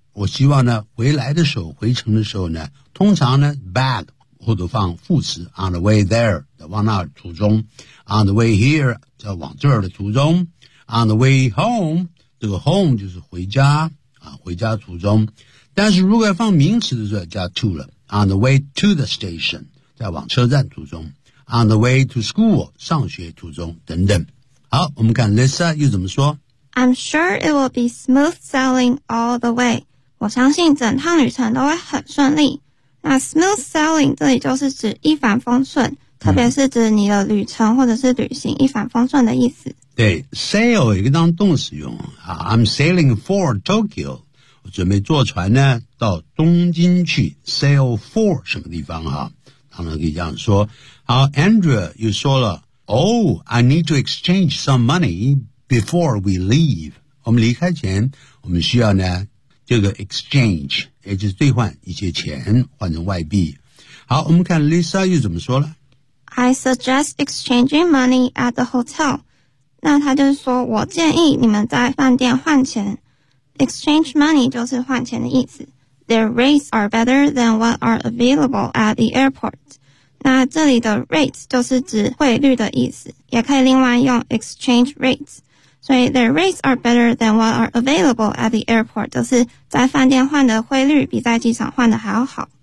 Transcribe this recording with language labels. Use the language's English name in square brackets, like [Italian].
[Chinese] 我希望呢回来的时候回程的时候呢通常呢 back, 或者放副词 [English] on the way there, [Chinese] 在往那儿途中 [English] on the way here, [Chinese] 在往这儿的途中 [English] on the way home, [Chinese] 这个 home 就是回家啊回家途中。但是如果要放名词的时候加 to 了 [English] on the way to the station, [Chinese] 在往车站途中。 [English] On the way to school, [Chinese] 上学途中等等。好，我们看 Lisa 又怎么说 [English] ？I'm sure it will be smooth sailing all the way. [Chinese] 我相信整趟旅程都会很顺利。那 smooth sailing 这里就是指一帆风顺，特别是指你的旅程或者是旅行一帆风顺的意思。对 ，sail 一个当动词用啊。 [English] I'm sailing for Tokyo. [Chinese] 我准备坐船呢到东京去 ，sail for 什么地方啊？当然可以这样说。 [English] 好 ，Andrea 又说了 ，Oh, I need to exchange some money before we leave. [Chinese] 我们离开前，我们需要呢这个 exchange， 也就是兑换一些钱，换成外币。好，我们看 Lisa 又怎么说了 [English] ？I suggest exchanging money at the hotel. [Chinese] 那他就是说我建议你们在饭店换钱。 Exchange money 就是换钱的意思。 [English] Their rates are better than what are available at the airport. [Chinese] 那这里的 rates 就是指汇率的意思，也可以另外用 exchange rates. [English] 所以 their rates are better than what are available at the airport. [Chinese] 就是在饭店换的汇率比在机场换的还要好。